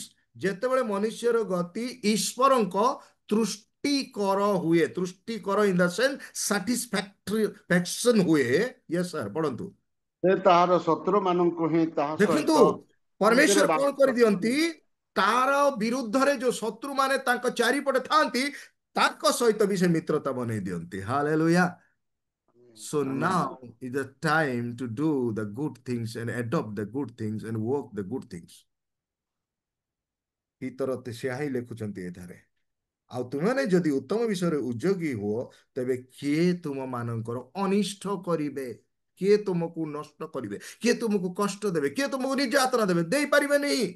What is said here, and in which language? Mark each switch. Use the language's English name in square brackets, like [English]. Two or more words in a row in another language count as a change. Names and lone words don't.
[Odia] ଯେତେବେଳେ ମନୁଷ୍ୟର ଗତି ଈଶ୍ୱରଙ୍କ ତୃଷ୍ଟିକର ହୁଏ, ତୃଷ୍ଟିକର [English] in the sense satisfaction [Odia] ହୁଏ। [English] yes sir, [Odia] ପଢନ୍ତୁ। ସେ ତାହାର ଶତ୍ରୁମାନଙ୍କୁ ହିଁ ତାହା ଦେଖନ୍ତୁ, ସହିତ ଶାନ୍ତିରେ ପରମେଶ୍ୱର ବାସ କଣ କରିଦିଅନ୍ତି, ତାର ବିରୁଦ୍ଧରେ ଯୋଉ ଶତ୍ରୁ ମାନେ ତାଙ୍କ ଚାରିପଟେ ଥାନ୍ତି ତାଙ୍କ ସହିତ ବି ସେ ମିତ୍ରତା ବନେଇ ଦିଅନ୍ତି। ହାଲେଲୁୟା। So ଆମେନ୍। [English] now is the time to do the good things and adopt the good things and work the good things. [Odia] ପିତର ସେୟା ହିଁ ଲେଖୁଛନ୍ତି ଏଠାରେ। ଆଉ ତୁମେମାନେ ଯଦି ଉତ୍ତମ ବିଷୟରେ ଉଦ୍ଯୋଗୀ ହୁଅ, ତେବେ କିଏ ତୁମ ମାନଙ୍କର ଅନିଷ୍ଟ କରିବେ? କିଏ ତୁମକୁ ନଷ୍ଟ କରିବେ? କିଏ ତୁମକୁ କଷ୍ଟ ଦେବେ? କିଏ ତୁମକୁ ନିର୍ଯାତନା ଦେବେ? ଦେଇପାରିବେନି।